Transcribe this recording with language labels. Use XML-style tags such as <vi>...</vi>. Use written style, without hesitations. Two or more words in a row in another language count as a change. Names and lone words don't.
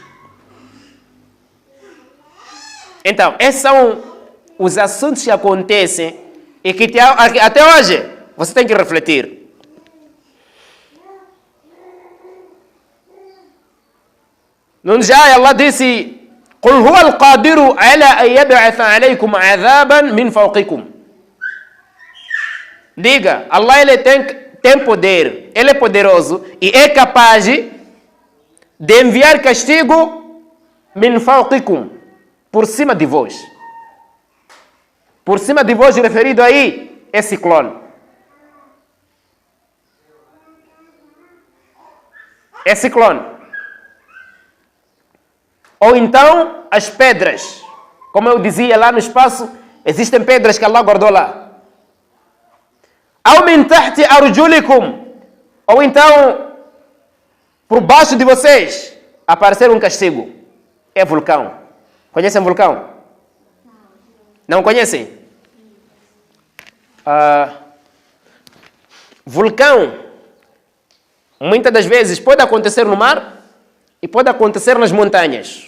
<pt>Então, esses são os assuntos que acontecem e que até hoje você tem que refletir. Não já Allah disse:</pt> <ar>قل هو القادر على أن يبعث عليكم عذابا من فوقكم.</ar> <pt>Diga, Allah ele tem poder, ele é poderoso e é capaz de enviar castigo</pt> <ar>من فوقكم,</ar> <pt>por cima de vós. Por cima de vós referido aí é ciclone. É ciclone. Ou então as pedras. Como eu dizia lá no espaço, existem pedras que Allah guardou lá.</pt> <ar>Ou من تحت أرجلكم.</ar> <pt>Ou então, por baixo de vocês, aparecer um castigo. É vulcão. Conhecem vulcão? Não conhecem? Vulcão, muitas das vezes, pode acontecer no mar e pode acontecer nas montanhas.</pt>